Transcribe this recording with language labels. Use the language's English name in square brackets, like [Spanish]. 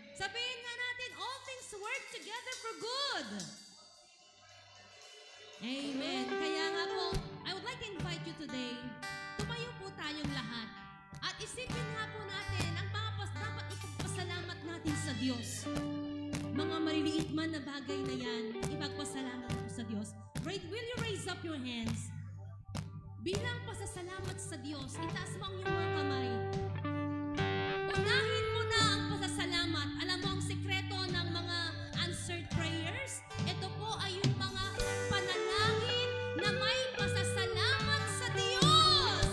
[Filipino] Sabihin nga natin, [English] all things work together for good. [Filipino] Amen. Kaya nga po, [English] I would like to invite you today, [Filipino] tumayo po tayong lahat at isipin nga po natin ang mga dapat ipagpasalamat natin sa Diyos. Mga maliliit man na bagay na yan, ipagpasalamat po sa Diyos. [English] Will you raise up your hands? [Filipino] Bilang pasasalamat sa Diyos, itaas mo ang iyong mga kamay. Unahin mo na ang pasasalamat. Alam mo ang sekreto ng mga answered prayers? Ito po ay yung mga panalangin na may pasasalamat sa Diyos.